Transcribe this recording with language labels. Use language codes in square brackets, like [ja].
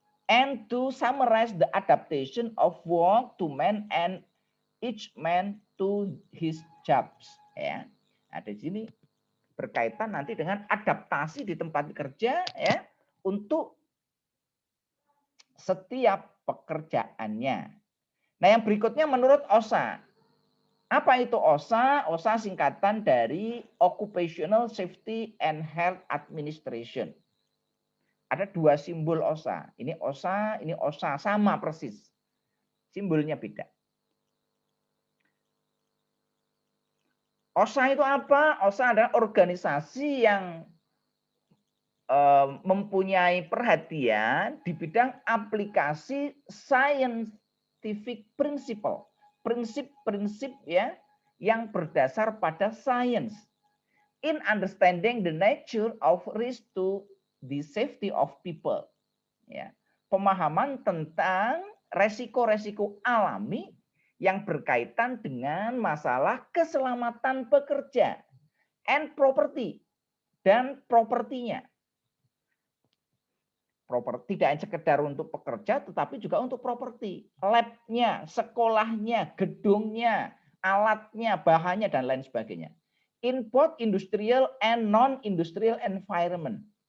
[en] and to summarize the adaptation of work to man and each man to his jobs. [id] Ya, ada di sini berkaitan nanti dengan adaptasi di tempat kerja ya untuk setiap pekerjaannya. Nah, yang berikutnya menurut OSHA. Apa itu OSHA? OSHA singkatan dari Occupational Safety and Health Administration. Ada dua simbol OSHA. Ini OSHA sama persis. Simbolnya beda. OSHA itu apa? OSHA adalah organisasi yang mempunyai perhatian di bidang aplikasi [en] scientific principle. [id] Prinsip-prinsip ya yang berdasar pada sains. [en] In understanding the nature of risk to the safety of people. [id] Ya, pemahaman tentang resiko-resiko alami yang berkaitan dengan masalah keselamatan pekerja [en] and property [id] dan propertinya. Properti tidak sekedar untuk pekerja, tetapi juga untuk properti. Lab-nya, sekolahnya, gedungnya, alatnya, bahannya, dan lain sebagainya. [en] In both industrial and non-industrial environment.